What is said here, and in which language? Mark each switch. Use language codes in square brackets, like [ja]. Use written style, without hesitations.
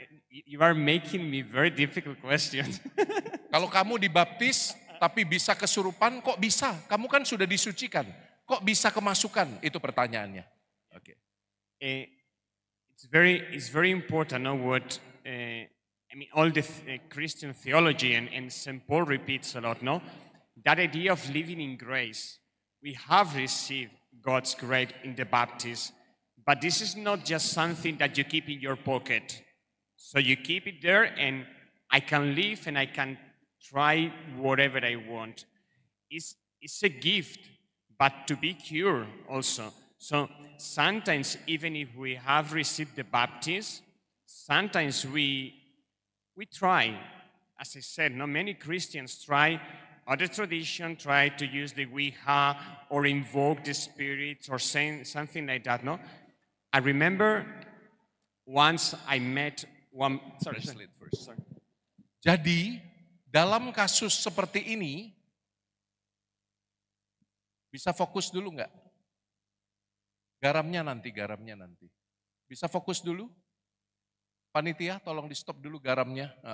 [en] You are making me very difficult questions. [id] Kalau kamu dibaptis tapi bisa kesurupan, kok bisa? Kamu kan sudah disucikan, kok bisa kemasukan? Itu pertanyaannya. Oke. [en] It's very important, no, what all the Christian theology and St. Paul repeats a lot, no, that idea of living in grace. We have received God's grace in the baptism, but this is not just something that you keep in your pocket. So you keep it there, and I can live and I can try whatever I want. It's a gift, but to be cured also. So sometimes, even if we have received the baptism, sometimes we try, as I said, many Christians try other tradition, try to use the Ouija or invoke the spirits or saying something like that. No, I remember once I met one. Sorry. [id] Jadi dalam kasus seperti ini bisa fokus dulu nggak? Garamnya nanti. Bisa fokus dulu? Panitia tolong di stop dulu garamnya.